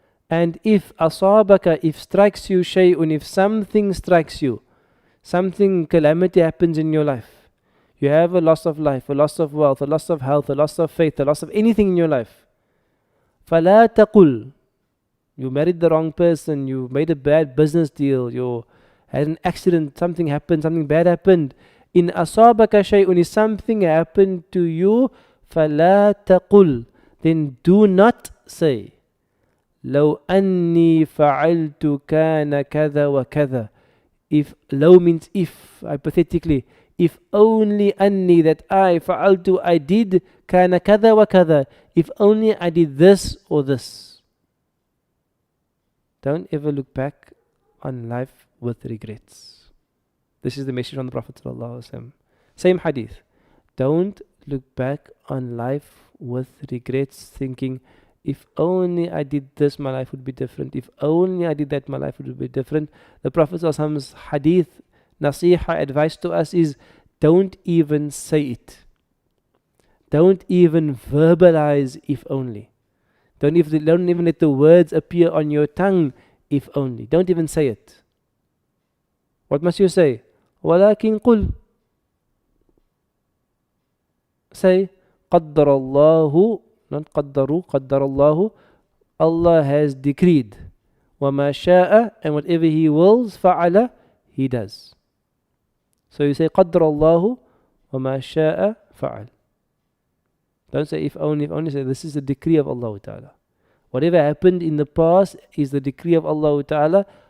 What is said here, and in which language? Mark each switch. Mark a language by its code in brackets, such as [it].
[en] And if asabaka, if strikes you shay'un, if something strikes you, something calamity happens in your life, you have a loss of life, a loss of wealth, a loss of health, a loss of faith, a loss of anything in your life, [ar] فَلَا تَقُلْ. [en] You married the wrong person, you made a bad business deal, you had an accident, something happened, something bad happened. In asabaka shay'un, if something happened to you, [ar] فَلَا تَقُلْ. [en] Then do not say, [ar] لو أني فعلت كان كذا وكذا. [en] If low means if, hypothetically, if only أني, that I فعلت, I did, [ar] كان كذا وكذا, [en] if only I did this or this. Don't ever look back on life with regrets. This is the message from the Prophet ﷺ. Same hadith. Don't look back on life with regrets, thinking, if only I did this, my life would be different. If only I did that, my life would be different. The Prophet ﷺ's hadith, nasiha, advice to us is, don't even say it. Don't even verbalize if only. Don't even let the words appear on your tongue, if only. Don't even say it. What must you say? [ar] وَلَكِنْ قُلْ. Say, قَدَّرَ اللَّهُ, not قَدَّرُوا, قَدَّرَ اللَّهُ. [en] Allah has decreed. [ar] وَمَا شَاءَ, [en] and whatever He wills, فَعَلَ, He does. So you say, [ar] قَدَّرَ اللَّهُ وَمَا شَاءَ فَعَلَ. [en] Don't say if only, say this is the decree of Allah Ta'ala. Whatever happened in the past is the decree of Allah Ta'ala.